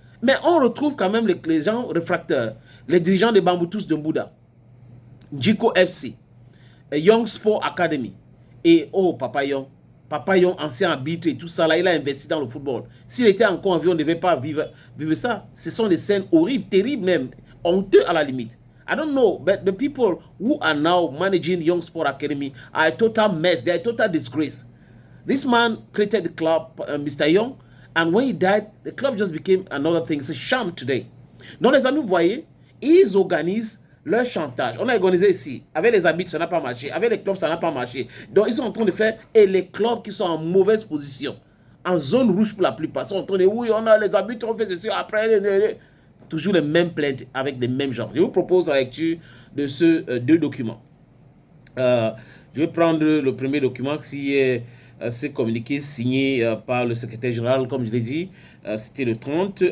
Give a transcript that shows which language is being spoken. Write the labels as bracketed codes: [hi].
[fr] Mais on retrouve quand même les gens réfracteurs, les dirigeants de Bamboutus de Mbouda, Djiko FC, Young Sport Academy. Et Papa Young, ancien arbitre et tout ça, là, il a investi dans le football. S'il était encore en vie, on ne devait pas vivre ça. Ce sont des scènes horribles, terribles même, honteux à la limite. [en] I don't know, but the people who are now managing Young Sport Academy are a total mess. They are a total disgrace. This man created the club, Mr. Young, and when he died, the club just became another thing. It's a sham today. [fr] Donc, les amis, vous voyez, ils organisent leur chantage. On a organisé ici. Avec les arbitres, ça n'a pas marché. Avec les clubs, ça n'a pas marché. Donc, ils sont en train de faire... Et les clubs qui sont en mauvaise position, en zone rouge pour la plupart, sont en train de... Oui, on a les arbitres, on fait ceci. Après, toujours les mêmes plaintes avec les mêmes gens. Je vous propose la lecture de ces deux documents. Je vais prendre le premier document qui est ce communiqué signé par le secrétaire général, comme je l'ai dit, c'était le 30.